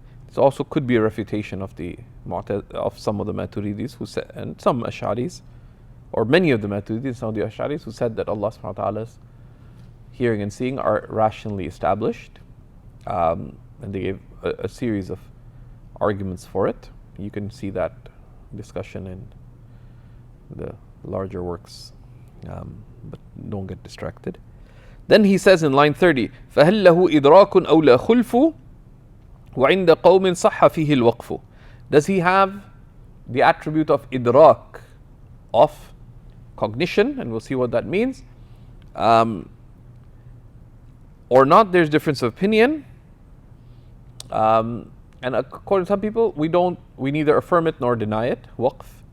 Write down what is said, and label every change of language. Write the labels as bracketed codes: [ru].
[en] It also could be a refutation of some of the Maturidis who said, and some Ash'aris, or many of the Maturidis, some of the Ash'aris who said that Allah subhanahu wa ta'ala's hearing and seeing are rationally established. And they gave a series of arguments for it. You can see that discussion in the larger works, but don't get distracted. Then he says in line 30, [ar] فَهَلْ لَهُ إِدْرَاكٌ أَوْ لَا خُلْفُ وَعِنْدَ قَوْمٍ صَحَّ فِيهِ الْوَقْفُ. [en] Does he have the attribute of idrak, of cognition, and we'll see what that means, or not? There's difference of opinion, and according to some people, we neither affirm it nor deny it, waqf.